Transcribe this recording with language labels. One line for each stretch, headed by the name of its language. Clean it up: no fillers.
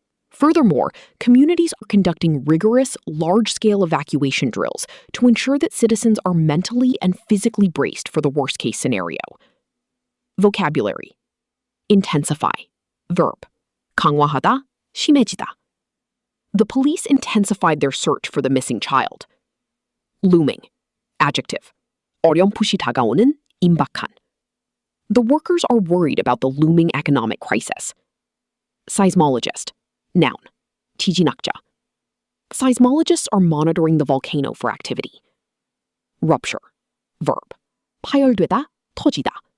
English: Furthermore, communities are conducting rigorous, large-scale evacuation drills to ensure that citizens are mentally and physically braced for the worst-case scenario. Vocabulary. Intensify. Verb.
Korean: 강화하다, 심해지다.
English: The police intensified their search for the missing child. Looming. Adjective.
Korean: 어렴풋이 다가오는, 임박한.
English: The workers are worried about the looming economic crisis. Seismologist. Noun.
Korean: 지진학자.
English: Seismologists are monitoring the volcano for activity. Rupture. Verb.
Korean: 파열되다, 터지다.